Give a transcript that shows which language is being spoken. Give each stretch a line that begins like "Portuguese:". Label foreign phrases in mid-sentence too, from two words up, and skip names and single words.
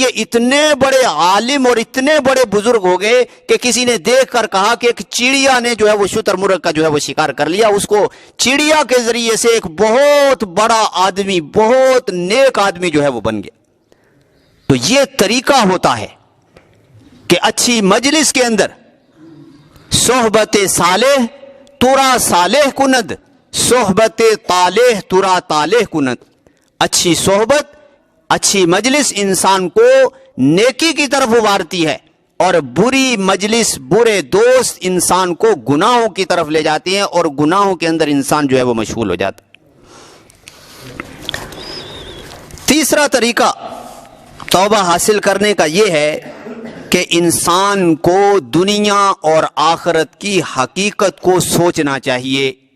Urdu: یہ اتنے بڑے عالم اور اتنے بڑے بزرگ ہو گئے کہ کسی نے دیکھ کر کہا کہ ایک چڑیا نے جو ہے وہ شتر مرغ کا جو ہے وہ شکار کر لیا۔ اس کو چڑیا کے ذریعے سے ایک بہت بڑا آدمی، بہت نیک آدمی جو ہے وہ بن گیا۔ تو یہ طریقہ ہوتا ہے کہ اچھی مجلس کے اندر
Persian: صحبت صالح ترا صالح کند، صحبت طالح ترا طالح کند۔
Urdu: اچھی صحبت، اچھی مجلس انسان کو نیکی کی طرف ابھارتی ہے، اور بری مجلس، برے دوست انسان کو گناہوں کی طرف لے جاتی ہیں، اور گناہوں کے اندر انسان جو ہے وہ مشغول ہو جاتا ہے۔ تیسرا طریقہ توبہ حاصل کرنے کا یہ ہے کہ انسان کو دنیا اور آخرت کی حقیقت کو سوچنا چاہیے۔